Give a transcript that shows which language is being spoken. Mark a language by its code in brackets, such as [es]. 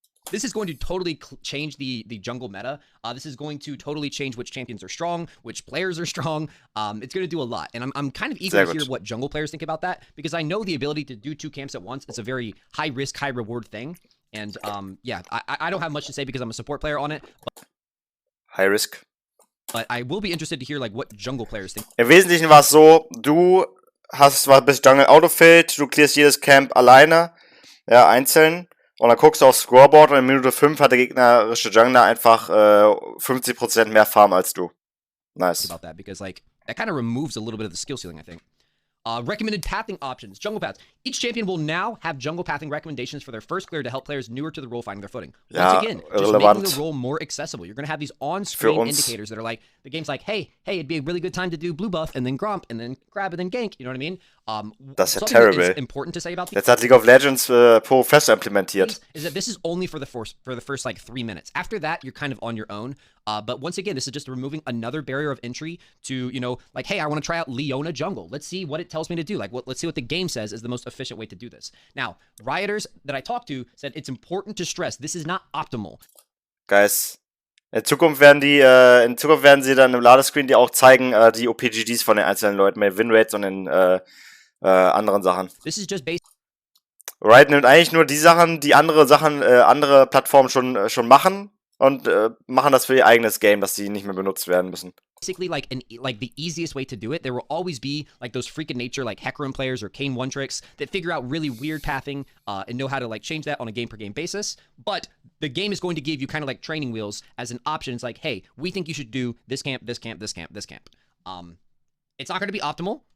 [en] This is going to totally change the jungle meta. This is going to totally change which champions are strong, which players are strong. It's going to do a lot. And I'm kind of eager to hear what jungle players think about that, because I know the ability to do 2 camps at once is a very high risk, high reward thing. And yeah, I don't have much to say because I'm a support player on it. High risk. But I will be interested to hear like what jungle players think. [de] Im Wesentlichen war es so, du bist Jungle Autofilled, du clearst jedes Camp alleine, ja, einzeln. Und dann guckst du aufs Scoreboard und in Minute 5 hat der gegnerische Jungler einfach 50% mehr Farm als du. [en] Nice. About that, because like that kind of removes a little bit of the skill ceiling, I think. Recommended pathing options. Jungle paths. Each champion will now have jungle pathing recommendations for their first clear to help players newer to the role finding their footing. Once again, just making the role more accessible. You're going to have these on-screen indicators that are like, the game's like, hey, it'd be a really good time to do blue buff, and then gromp, and then grab, and then gank. You know what I mean? That's terrible. That is important to say about these. [de] Jetzt hat League of Legends Pro fest implementiert. [en] Is that this is only for the first like 3 minutes. After that, you're kind of on your own. But once again, this is just removing another barrier of entry to, you know, like, hey, I want to try out Leona jungle. Let's see what it tells me to do. Like, let's see what the game says is the most efficient way to do this. Now, rioters that I talked to said it's important to stress this is not optimal. [de] Guys, in Zukunft werden sie dann im Ladescreen dir auch zeigen, die OPGDs von den einzelnen Leuten, mit Winrates und den anderen Sachen. [en] This is just based. [de] Riot nimmt eigentlich nur die Sachen, die andere Plattformen schon machen und machen das für ihr eigenes Game, dass die nicht mehr benutzt werden müssen. [en] Basically, like the easiest way to do it. There will always be like those freak of nature, like Hecarim players or Kane one tricks that figure out really weird pathing and know how to like change that on a game per game basis. But the game is going to give you kind of like training wheels as an option. It's like, hey, we think you should do this camp, this camp, this camp, this camp. It's not going to be optimal.